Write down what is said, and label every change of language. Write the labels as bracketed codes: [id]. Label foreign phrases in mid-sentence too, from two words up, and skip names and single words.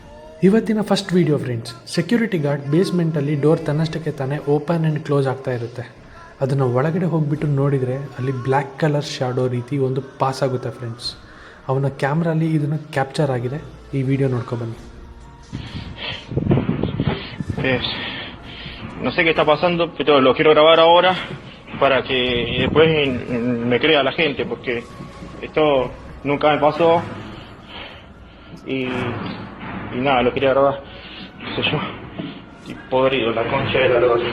[kn] ಇವತ್ತಿನ [en] first video friends, security guard [kn] ಬೇಸ್ಮೆಂಟಲ್ಲಿ ಡೋರ್ ತನ್ನಷ್ಟಕ್ಕೆ ತಾನೇ [en] open and close [kn] ಆಗ್ತಾ ಇರುತ್ತೆ. ಅದನ್ನು ಒಳಗಡೆ ಹೋಗಿಬಿಟ್ಟು ನೋಡಿದರೆ ಅಲ್ಲಿ [en] black colour shadow [kn] ರೀತಿ ಒಂದು ಪಾಸ್ ಆಗುತ್ತೆ ಫ್ರೆಂಡ್ಸ್. ಅವನ ಕ್ಯಾಮ್ರಲ್ಲಿ ಇದನ್ನು ಕ್ಯಾಪ್ಚರ್ ಆಗಿದೆ. ಈ ವಿಡಿಯೋ ನೋಡ್ಕೊಬನ್ನಿ. [es] No sé qué está pasando, pero lo quiero grabar ahora para que después me crea la gente, porque esto nunca me pasó y nada, lo quería grabar, qué sé yo, estoy podrido, la concha de la lora.